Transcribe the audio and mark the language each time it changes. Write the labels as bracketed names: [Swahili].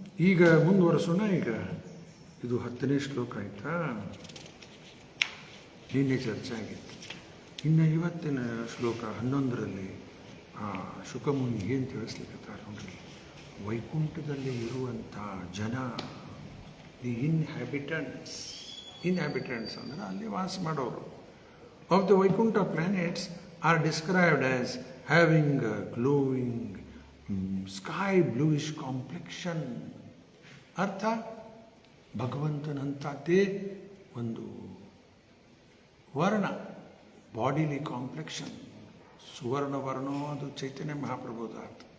[Kannada] ಈಗ ಮುಂದುವರೆಸೋಣ. ಈಗ ಇದು 10ನೇ ಶ್ಲೋಕ ಆಯಿತಾ, ನಿನ್ನೆ ಚರ್ಚೆ ಆಗಿತ್ತು. ಇನ್ನು ಇವತ್ತಿನ ಶ್ಲೋಕ 11ರಲ್ಲಿ ಶುಕಮುನಿ ಏನು ತಿಳಿಸ್ಲಿಕ್ಕತ್ತಾರ ನೋಡ್ರಿ. ವೈಕುಂಠದಲ್ಲಿ ಇರುವಂಥ ಜನ, [English] the inhabitants [Kannada] ಅಂದರೆ ಅಲ್ಲಿ ವಾಸ ಮಾಡೋರು, [English] of the Vaikuntha planets are described as having a glowing sky bluish complexion. [Kannada] ಅರ್ಥ, ಭಗವಂತನಂಥದ್ದೇ ಒಂದು ವರ್ಣ, ಬಾಡಿಲಿ ಕಾಂಪ್ಲೆಕ್ಷನ್, ಸುವರ್ಣ ವರ್ಣೋ ಅದು ಚೈತನ್ಯ ಮಹಾಪ್ರಭುದಾತ.